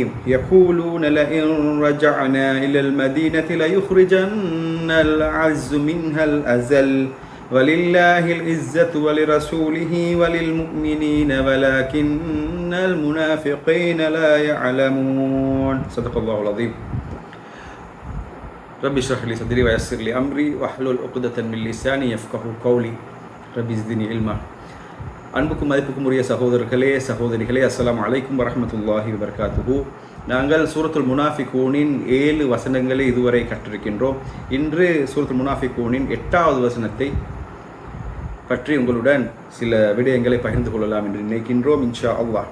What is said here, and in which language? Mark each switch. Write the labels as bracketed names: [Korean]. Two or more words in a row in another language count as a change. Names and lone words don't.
[Arabic] يقولون لئن رجعنا إلى المدينة ليخرجن الأعز منها الأذل ولله العزة ولرسوله وللمؤمنين ولكن المنافقين لا يعلمون. صدق الله العظيم. رب اشرح لي صدري ويسر لي أمري واحلل عقدة من لساني يفقهوا قولي. رب زدني علما. [Tamil] அன்புக்கும் மதிப்புக்கும் உரிய சகோதரர்களே சகோதரிகளே, [Arabic] السلام عليكم ورحمة الله وبركاته. [Tamil] நாங்கள் சூரத்துல் முனாஃபிகூனின் 7 வசனங்களை இதுவரை கற்றிருக்கின்றோம். இன்று சூரத்துல் முனாஃபிகூனின் 8வது வசனத்தை பற்றி உங்களுடன் சில விடயங்களை பகிர்ந்து கொள்ளலாம் என்று நினைக்கின்றோம், [Arabic] إن شاء الله.